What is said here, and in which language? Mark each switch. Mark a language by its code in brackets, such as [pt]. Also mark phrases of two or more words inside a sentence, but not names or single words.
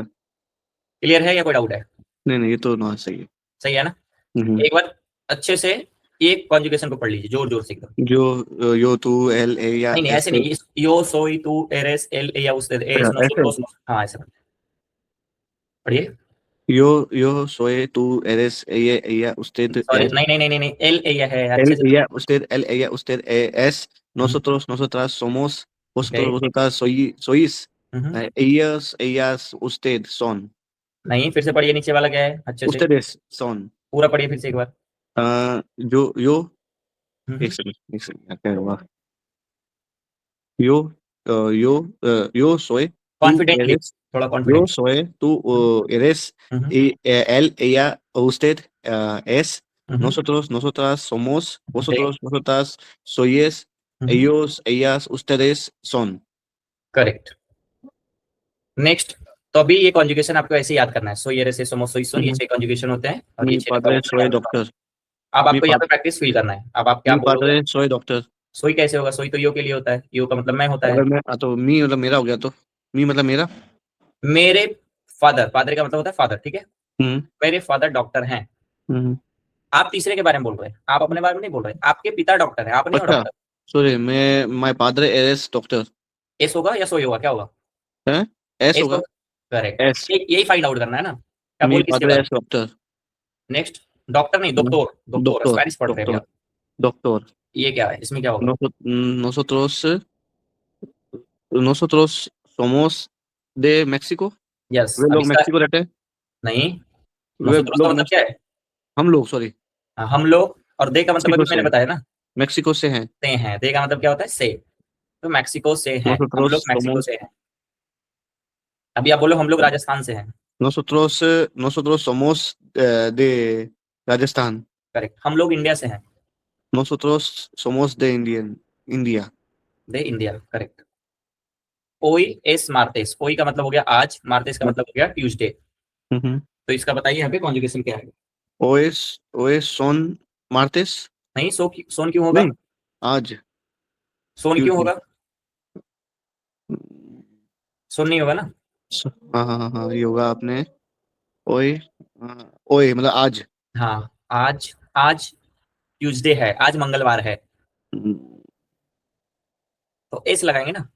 [hi] क्लियर है या कोई डाउट है? नहीं नहीं, ये तो ना सही है। सही है ना? हम्म। एक बार अच्छे से एक कॉन्जुगेशन को पढ़ लीजिए, जोर जोर से एकदम। [es] jo yo tú él e ya [hi] नहीं नहीं, एस ऐसे ए। [es] नहीं, yo soy tú eres él e ya us es no so [hi] ऐसे, [es] dos no, [hi] हाँ ऐसे पढ़िए। [es] yo soy tú eres ella usted [hi] सॉरी, [es] es [hi] नहीं नहीं नहीं नहीं नहीं, [es] él e [hi] है, [es] él [hi] अच्छे से। [es] ella usted él ella usted es हम्म, nosotros nosotras somos [hi] ओके। [es] vosotros vosotras sois हम्म, ellas usted son [hi] नहीं, फिर से पढ़िए, नीचे वाला क्या है अच्छे से, [es] ustedes son [hi] पूरा पढ़िए फिर से एक बार। [es] yo हम्म, [hi] एक सेकंड क्या हुआ [es] yo yo soy tú [hi] कॉन्फिडेंटली, [es] eres [hi] थोड़ा [es] yo [hi] कॉन्फिडेंट। [es] soy tú eres él ella usted es nosotros, nosotras somos, [hi] ओके, [es] vosotros, vosotras sois, ellos, ellas, ustedes son. [hi] करेक्ट। नेक्स्ट, तो अभी ये कॉन्जुगेशन आपको ऐसे याद करना है, [es] soy eres somo soy son, [hi] ये Ujú. 6 कॉन्जुगेशन होते हैं, और ये [es] Mi [hi] 6 का [es] padre [hi] vocabulary [es] soy [hi] याद रखना [es] doctor. [hi] होगा। अब [es] Mi, [hi] आपको यहाँ [es] pa- [hi] पे प्रैक्टिस फील करना है, अब आप क्या [es] mi [hi] बोलोगे। [es] padre soy doctor. [hi] सोई कैसे होगा, सोई तो यो के लिए होता है, यो का मतलब मैं होता है। अगर मैं तो मी मतलब मेरा हो गया, तो मी मतलब मेरा। मेरे फादर, फादर का मतलब होता है फादर, ठीक है। हम्म मेरे फादर डॉक्टर हैं। हम्म। आप तीसरे के बारे में बोल रहे हैं, आप अपने बारे में नहीं बोल रहे, आपके पिता डॉक्टर हैं, आप नहीं हो अच्छा, डॉक्टर। सॉरी, मैं माय [es] padre es doctor. [hi] एस होगा या सोई होगा, क्या होगा? है, एस एस होगा। होगा, करेक्ट। एस, यही फाइंड आउट करना है ना, क्या [es] mi [hi] बोल किसके [es] padre [hi] बारे [es] es doctor. [hi] में। नेक्स्ट, डॉक्टर नहीं, डॉक्टर, डॉक्टर [es] Doctor, [hi] स्पेनिश पढ़ रहे हैं अभी [es] doctor, [hi] आप। [es] doctor. [hi] ये क्या है, इसमें क्या होगा? [es] Nosotros nosotros somos de México. [hi] यस, वे अब लोग इसका मैक्सिको रहते हैं। नहीं, वे नोसोत्रोस का लोग मतलब क्या है? हम लोग, सॉरी, हाँ, हम लोग, और दे का मतलब मैक्सिको अभी से मैंने बताया ना, मैक्सिको से हैं। से हैं, दे का मतलब क्या होता है, से। तो मैक्सिको से हैं, हम लोग [es] Nosotros [hi] मैक्सिको [es] somos [hi] से हैं। अभी आप बोलो हम लोग राजस्थान से हैं। [es] nosotros somos de Rajasthan. [hi] करेक्ट, हम लोग इंडिया से हैं। [es] Nosotros somos de India. [hi] दे इंडिया, करेक्ट। [es] hoy es martes, [hi] ओई का मतलब हो गया आज, मार्तेस का मतलब हो गया ट्यूसडे। Ujú. तो इसका बताइए यहाँ पे कॉन्जुगेशन क्या है। [es] Hoy son martes. [hi] नहीं, सोन क्यों होगा? नहीं, आज सोन क्यों Tuesday. होगा? सोन नहीं होगा ना। हाँ हाँ हाँ हाँ, ये होगा आपने। ओए, ओए मतलब आज। हाँ, आज, आज ट्यूसडे है, आज मंगलवार है, तो एस लगाएंगे ना,